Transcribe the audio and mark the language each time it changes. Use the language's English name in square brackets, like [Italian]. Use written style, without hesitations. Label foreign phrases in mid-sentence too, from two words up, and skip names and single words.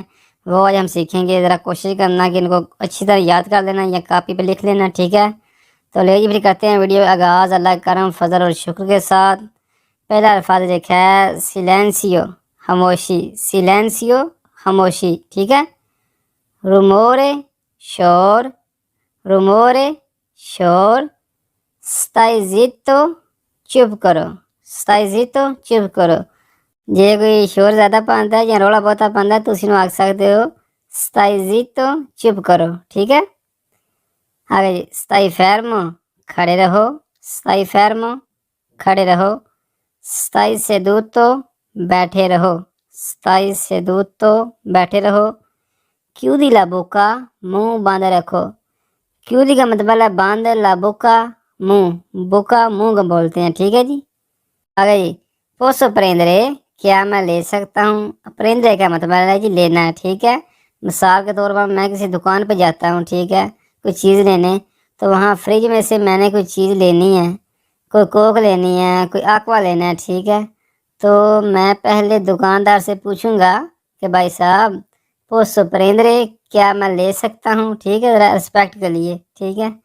[Urdu] وہ آج ہم سیکھیں گے. ذرا کوشش کرنا کہ ان کو اچھی طرح یاد کر لینا یا کاپی پہ لکھ لینا، ٹھیک ہے. تو لے جی پھر کرتے ہیں ویڈیو آغاز اللہ کے کرم فضل اور شکر کے ساتھ. پہلا الفاظ لکھا ہے silenzio، خاموشی. silenzio، خاموشی، ٹھیک ہے. rumore, शोर। rumore, शोर। [Italian] stai zitto, [Urdu] چپ کرو. [Italian] stai zitto, [Punjabi] چپ کرو۔ جے کوئی شور زیادہ پاتا ہے یا رولا بہتا پاتا ہے تو اسی آکھ سکتے ہو [Italian] stai zitto, [Urdu] چپ کرو، ٹھیک ہے. آگے جی [Italian] stai fermo, [Urdu] کھڑے رہو. [Italian] stai fermo, [Urdu] کھڑے رہو. [Italian] stai seduto, [Urdu] بیٹھے رہو. [Italian] stai seduto, [Urdu] بیٹھے رہو. [Italian] chiudi la bocca, [Urdu] منہ باندھ رکھو. chiudi کا مطلب ہے باندھ, [Italian] la bocca [Urdu] منہ، bocca منہ کو بولتے ہیں، ٹھیک ہے جی. آگے جی [Italian] posso prendere, [Urdu] کیا میں لے سکتا ہوں. prendere کا مطلب ہے جی لینا، ٹھیک ہے. مثال کے طور پر میں کسی دکان پر جاتا ہوں، ٹھیک ہے، کوئی چیز لینے. تو وہاں فریج میں سے میں نے کوئی چیز لینی ہے، کوئی کوک لینی ہے، کوئی aqua لینا ہے، ٹھیک ہے. تو میں پہلے دکاندار سے پوچھوں گا کہ بھائی صاحب [Italian] posso prendere, [Urdu] کیا میں لے سکتا ہوں، ٹھیک ہے، ذرا ریسپیکٹ کے لیے، ٹھیک ہے.